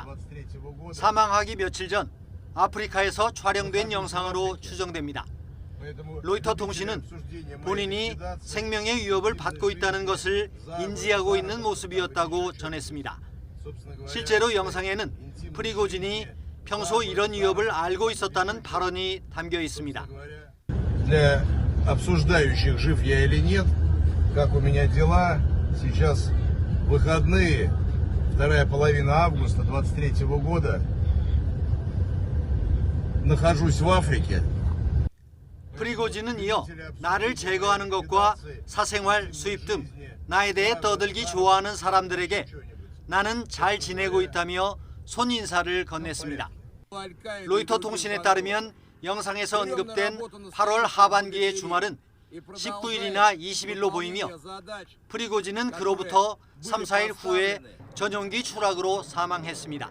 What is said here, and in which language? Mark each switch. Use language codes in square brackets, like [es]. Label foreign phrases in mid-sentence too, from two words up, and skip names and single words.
[ko] 사망하기 며칠 전 아프리카에서 촬영된 영상으로 추정됩니다. 로이터 통신은 본인이 생명의 위협을 받고 있다는 것을 인지하고 있는 모습이었다고 전했습니다. 실제로 영상에는 프리고진이 평소 이런 위협을 알고 있었다는 발언이 담겨 있습니다. [ru] Для обсуждающих, жив я или нет, как у меня дела, сейчас выходные, вторая половина августа 23 года, нахожусь в Африке. [ko] 프리고진은 이어 나를 제거하는 것과 사생활, 수입 등 나에 대해 떠들기 좋아하는 사람들에게 나는 잘 지내고 있다며 손인사를 건넸습니다. 로이터 통신에 따르면 영상에서 언급된 8월 하반기의 주말은 19일이나 20일로 보이며 프리고진은 그로부터 3, 4일 후에 전용기 추락으로 사망했습니다.